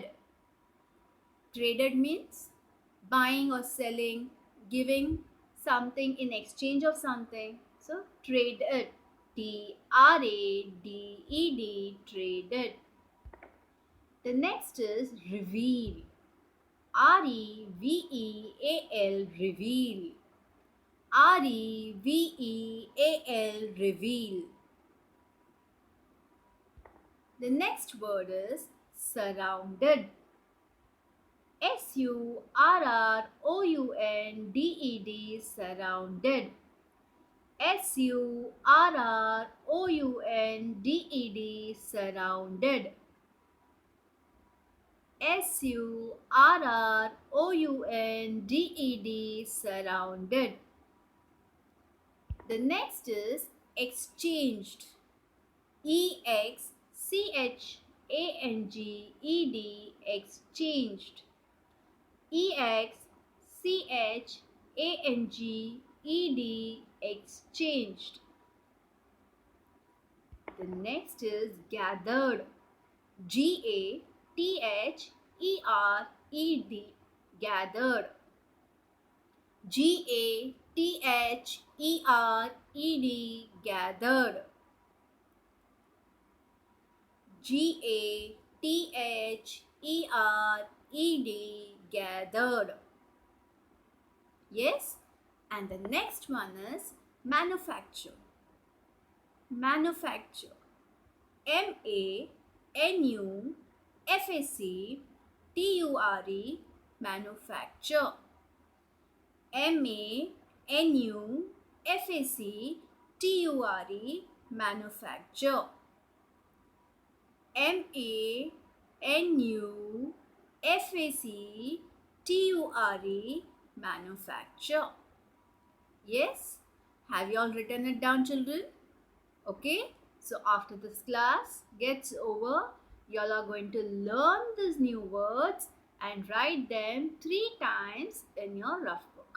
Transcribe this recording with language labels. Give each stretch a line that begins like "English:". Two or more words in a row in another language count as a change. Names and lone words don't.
English: Traded means buying or selling, giving something in exchange of something. So traded. T-R-A-D-E-D, traded. The next is reveal. R-E-V-E-A-L, reveal. R-E-V-E-A-L, reveal. The next word is surrounded. S-U-R-R-O-U-N-D-E-D, surrounded. S-U-R-R-O-U-N-D-E-D, surrounded. S-U-R-R-O-U-N-D-E-D, surrounded. The next is exchanged. E-X-C-H-A-N-G-E-D, exchanged. E-X-C-H-A-N-G-E-D, exchanged. The next is gathered. G-A-T-H-E-R-E-D, gathered. G-A-T-H-E-R-E-D, gathered. G-A-T-H-E-R-E-D, gathered. Yes? And the next one is manufacture. Manufacture. M-A-N-U-F-A-C T-U-R-E, manufacture. M-A-N-U-F-A-C-T-U-R-E, manufacture. M-A-N-U-F-A-C-T-U-R-E, manufacture. Yes? Have you all written it down, children? Okay? So after this class gets over, you all are going to learn these new words and write them 3 times in your rough book.